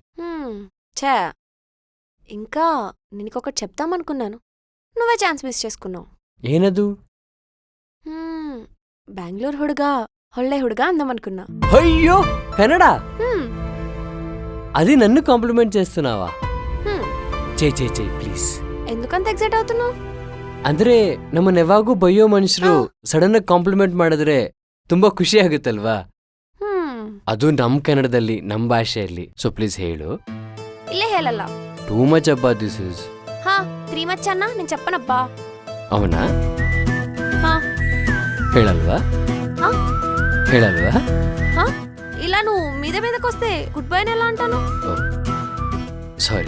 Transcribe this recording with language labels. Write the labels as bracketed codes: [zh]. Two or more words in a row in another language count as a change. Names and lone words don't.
[te] ఛా, ఇంకా నీకొకటి చెప్తామనుకున్నాను, నువ్వే ఛాన్స్ మిస్ చేసుకున్నావు. [kn] ఏనదు? ಬೆಂಗಳೂರು ಹುಡುಗ ಒಳ್ಳೆ ಹುಡುಗ [te] అందామనుకున్నా. అయ్యో కన్నడా, హ్మ్, అది నన్ను కాంప్లిమెంట్ చేస్తున్నావా? హ్మ్. చెయ్యి ప్లీజ్. ఎందుకంత ఎక్సైట్ అవుతున్నావు? [kn] ಅಂದ್ರೆ ನಮ್ಮನ್ನ ಯಾವಾಗೂ ಬಯ್ಯೋ ಮನುಷ್ಯರು ಸಡನ್ ಆಗಿ ಕಾಂಪ್ಲಿಮೆಂಟ್ ಮಾಡಿದ್ರೆ ತುಂಬಾ ಖುಷಿ ಆಗುತ್ತಲ್ವಾ? ಅದು ನಮ್ ಕನ್ನಡದಲ್ಲಿ, ನಮ್ ಭಾಷೆಯಲ್ಲಿ. [en] so please [kn] ಹೇಳು. ಇಲ್ಲೇ ಹೇಳಲ್ಲ. [en] too much abba this is. [kn] ಹಾ, 3 ಮಚ್ ಅನ್ನ [te] నేను చెప్పనబ్బా. అవునా? హా, [kn] ಹೇಳಲ್ವಾ? హా, ಹೇಳಲ್ವಾ? [te] హా, ఇలా నువ్వు మీదకొస్తే [en] good bye [te] ఎలా అంటాను? సారీ.